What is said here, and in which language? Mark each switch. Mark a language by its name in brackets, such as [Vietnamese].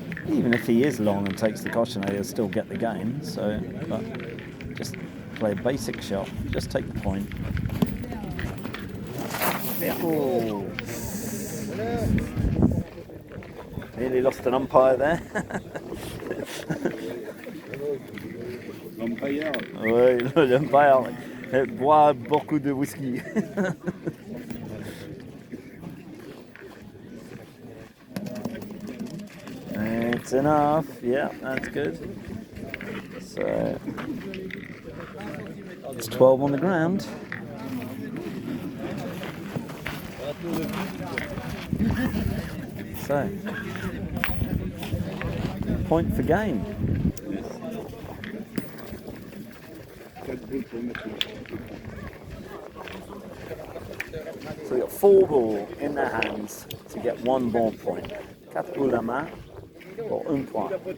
[English] Even if he is long and takes the cochonnet, he'll still get the game. So, but just play a basic shot. Just take the point. Oh. Nearly lost an umpire there. [French] L'umpire. Oui, l'umpire boit beaucoup de whisky. [English] It's enough. Yeah, that's good. So it's 12 on the ground. So point for game. So we've got 4 ball in their hands to get 1 more point. [French] 4 boules à main pour 1 point.